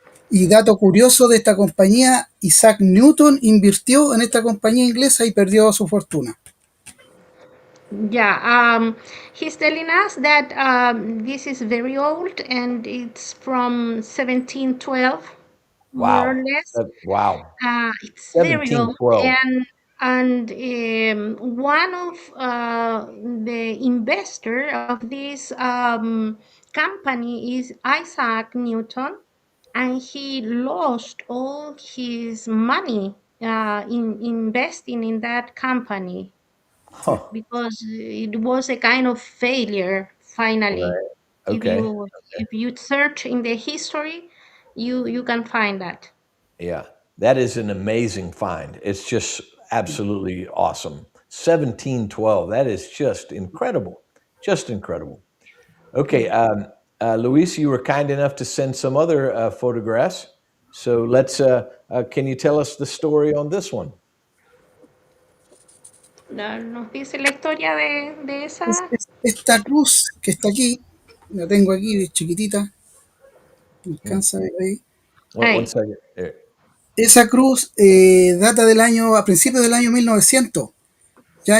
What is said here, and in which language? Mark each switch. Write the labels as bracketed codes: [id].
[es] Y dato curioso de esta compañía, Isaac Newton invirtió en esta compañía inglesa y perdió su fortuna. [en] Yeah, he's telling us that this is very old and it's from 1712, more or Wow. less. Wow. It's very old, 1712. and one of the investor of this company is Isaac Newton, and he lost all his money in investing in that company Huh. because it was a kind of failure finally. Right. Okay. you search in the history, you can find that. Yeah. That is an amazing find. It's just absolutely awesome. 1712. That is just incredible. Just incredible. Okay. Luis, you were kind enough to send some other photographs. So can you tell us the story on this one? [es] Nos dice la historia de esa. Esta cruz que está aquí, la tengo aquí de chiquitita, me Hmm. alcanza a ver ahí. [en] One [es] Ahí. [en] second. Here. [es] Esa cruz data a principios del año 1900, ¿ya?